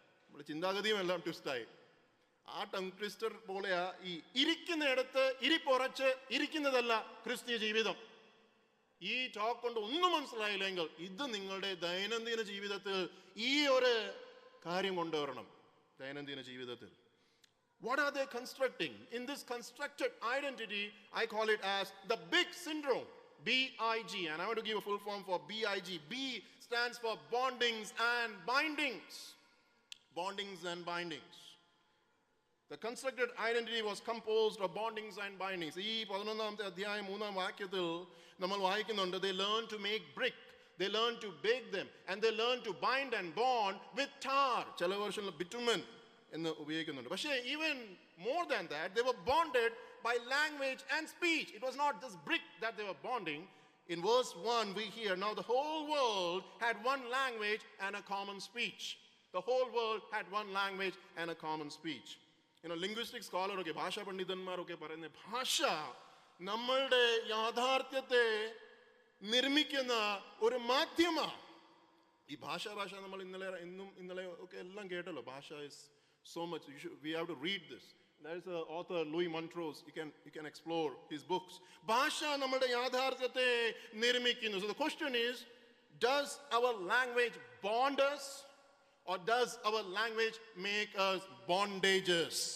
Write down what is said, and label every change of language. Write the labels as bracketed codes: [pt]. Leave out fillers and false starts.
[ml] നമ്മുടെ ചിന്താഗതിയും എല്ലാം ട്വിസ്റ്റായി. ആ ടങ് ട്വിസ്റ്റർ പോലെയാ ഈ ഇരിക്കുന്നിടത്ത് ഇരിപ്പുറച്ച് ഇരിക്കുന്നതല്ല ക്രിസ്തീയ ജീവിതം. ഈ ടോക്ക് കൊണ്ട് ഒന്നും മനസ്സിലായില്ലെങ്കിൽ ഇത് നിങ്ങളുടെ ദൈനംദിന ജീവിതത്തിൽ ഈ ഒരു കാര്യം കൊണ്ടുവരണം. ദൈനംദിന ജീവിതത്തിൽ [en] what are they constructing? In this constructed identity, I call it as the big syndrome, BIG, and I want to give a full form for BIG. B stands for bondings and bindings. Bondings and bindings. The constructed identity was composed of bondings and bindings. [ml] ഈ 11-ാമത്തെ അധ്യായം 3-ാം വാക്യത്തിൽ നമ്മൾ വായിക്കുന്നുണ്ട്, [en] they learn to make brick, they learn to bake them, and they learn to bind and bond with tar. [ml] ചില വേർഷനിൽ bitumen എന്ന് ഉപയോഗിക്കുന്നുണ്ട്. പക്ഷേ [en] even more than that, they were bonded by language and speech. It was not just brick that they were bonding. In verse 1 we hear, now the whole world had one language and a common speech. The whole world had one language and a common speech. [ml] Linguistic സ്കോളറൊക്കെ, ഭാഷാ പണ്ഡിതന്മാരൊക്കെ പറയുന്ന ഭാഷ നമ്മളുടെ യാഥാർത്ഥ്യത്തെ നിർമ്മിക്കുന്ന ഒരു മാധ്യമമാണ്. ഈ ഭാഷ നമ്മൾ ഇന്നലെ ഒക്കെ എല്ലാം കേട്ടല്ലോ. ഭാഷ [en] Is so much. We have to read this. There is an author, Louis Montrose. You can explore his books. [ml] ഭാഷ നമ്മുടെ യാഥാർത്ഥ്യത്തെ നിർമ്മിക്കുന്നു. [en] So the question is, does our language bond us or does our language make us bondages?